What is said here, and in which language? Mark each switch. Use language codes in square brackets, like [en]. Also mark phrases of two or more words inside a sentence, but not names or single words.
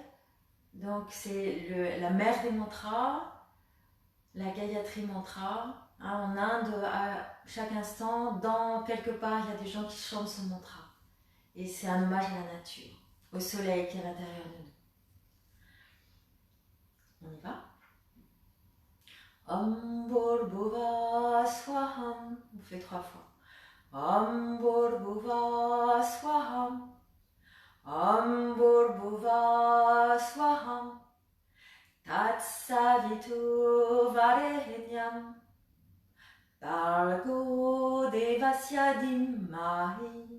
[fr] Donc, c'est la mère des mantras, la Gayatri Mantra. Hein, en Inde, à chaque instant, quelque part, il y a des gens qui chantent ce mantra. Et c'est un hommage à la nature, au soleil qui est à l'intérieur de nous. On y va? [sa] ओम्भूर्भुव स्वहम्. [fr] On fait 3 fois. [sa] ओम्भूर्भुव स्वहम्. ओम्भूर्भुव स्वहम्. तत्सवितु वरेण्यम्. भर्गो देवस्य धीमहि.